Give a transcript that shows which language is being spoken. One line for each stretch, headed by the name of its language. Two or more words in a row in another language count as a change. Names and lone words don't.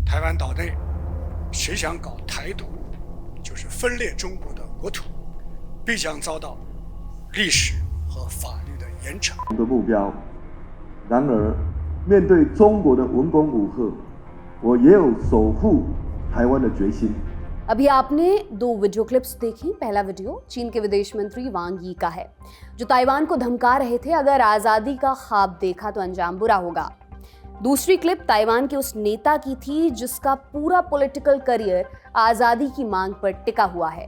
Chinese: 台湾岛内，谁想搞台独，就是分裂中国的国土，必将遭到历史和法律的严惩。的目标。然而，面对中国的文攻武吓，我也有守护台湾的决心。
Hindi: अभी आपने दो
English: video clips
Hindi: देखी। पहला वीडियो चीन के विदेश मंत्री वांग यी का है, जो ताइवान को धमका रहे थे अगर आज़ादी का ख्वाब देखा तो अंजाम बुरा होगा। दूसरी क्लिप ताइवान के उस नेता की थी जिसका पूरा
English: political career
Hindi: आज़ादी की मांग पर टिका हुआ है।